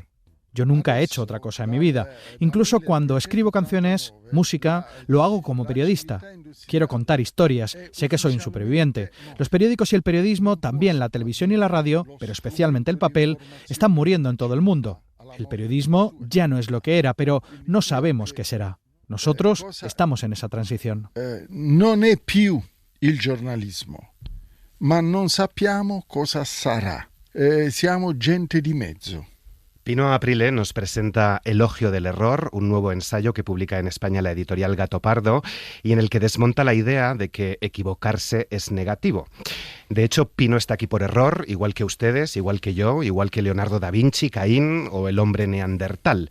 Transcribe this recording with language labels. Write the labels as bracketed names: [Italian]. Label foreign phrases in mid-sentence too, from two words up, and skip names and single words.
[Spanish] Yo nunca he hecho otra cosa en mi vida. Incluso cuando escribo canciones, música, lo hago como periodista. Quiero contar historias, sé que soy un superviviente. Los periódicos y el periodismo, también la televisión y la radio, pero especialmente el papel, están muriendo en todo el mundo. El periodismo ya no es lo que era, pero no sabemos qué será. Nosotros estamos en esa transición. [Italian] Non è più il giornalismo, ma non sappiamo cosa sarà. Siamo gente di mezzo. [Spanish] Pino Aprile nos presenta Elogio del error, un nuevo ensayo que publica en España la editorial Gato Pardo y en el que desmonta la idea de que equivocarse es negativo. De hecho, Pino está aquí por error, igual que ustedes, igual que yo, igual que Leonardo da Vinci, Caín o el hombre neandertal.